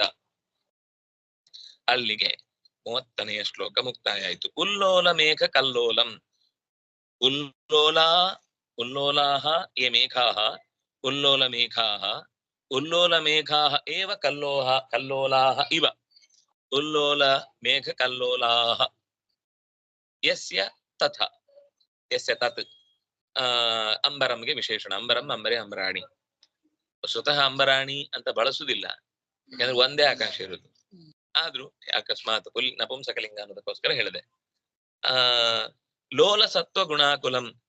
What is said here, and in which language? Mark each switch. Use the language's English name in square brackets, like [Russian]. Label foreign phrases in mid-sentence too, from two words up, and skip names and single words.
[Kannada] ಅಲ್ಲಿಗೆ 30ನೆಯ ಶ್ಲೋಕ ಮುಕ್ತಾಯ ಆಯ್ತು. [Sanskrit] ಉಲ್ಲೋಲ ಮೇಘ ಕಲ್ಲೋಲಂ. ಉಲ್ಲೋಲಾಹ ಯೇ ಮೇಘಾಃ ಉಲ್ಲೋಲ ಮೇಘಾಃ ಉಲ್ಲೋಲ ಮೇಘಾಃ ಏವ ಕಲ್ಲೋಲಾಹ ಇವ ಉಲ್ಲೋಲ ಮೇಘ ಕಲ್ಲೋಲಾಹ ಯಸ್ಯ ತಥ ಯಸ್ಯ ತತ್. [Kannada] ಅಂಬರಂಗೆ ವಿಶೇಷಣ. [Sanskrit] ಅಂಬರಂ ಅಂಬರೆ ಅಂಬರಾಣಿ. [Kannada] ಸ್ವತಃ ಅಂಬರಾಣಿ ಅಂತ ಬಳಸುದಿಲ್ಲ, ಯಾಕಂದ್ರೆ ಒಂದೇ ಆಕಾಶ ಇರುದು. ಆದ್ರೂ ಅಕಸ್ಮಾತ್ ನಪುಂಸಕಲಿಂಗ ಅನ್ನೋದಕ್ಕೋಸ್ಕರ ಹೇಳಿದೆ. [Sanskrit] ಲೋಲ ಸತ್ವ ಗುಣಾಕುಲಂ.